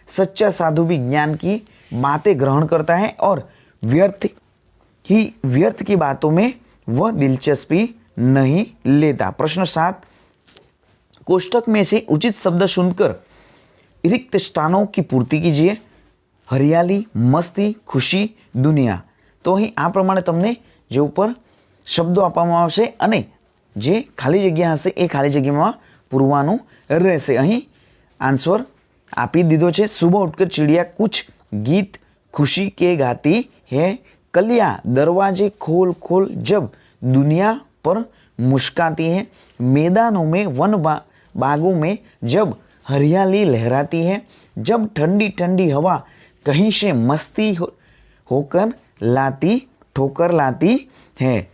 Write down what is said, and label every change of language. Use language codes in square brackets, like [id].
[hi] सच्चा साधु भी ज्ञान की बातें ग्रहण करता है और व्यर्थ की बातों में वह दिलचस्पी नहीं लेता। प्रश्न 7, कोष्टक में से उचित शब्द सुनकर रिक्त स्थानों की पूर्ति कीजिए। हरियाली, मस्ती, खुशी, दुनिया। [gu] तो અહીં આ પ્રમાણે તમને જે ઉપર શબ્દો આપવામાં આવશે અને જે ખાલી જગ્યા હશે એ ખાલી જગ્યામાં પૂરવાનું રહેશે। અહીં આન્સર આપી દીધો છે। [hi] सुबह उठकर चिड़िया कुछ गीत खुशी के गाती है, कलियाँ दरवाजे खोल खोल जब दुनिया पर मुस्काती है, मैदानों में वन बागों में जब हरियाली लहराती है, जब ठंडी ठंडी हवा कहीं से मस्ती होकर ठोकर लाती है।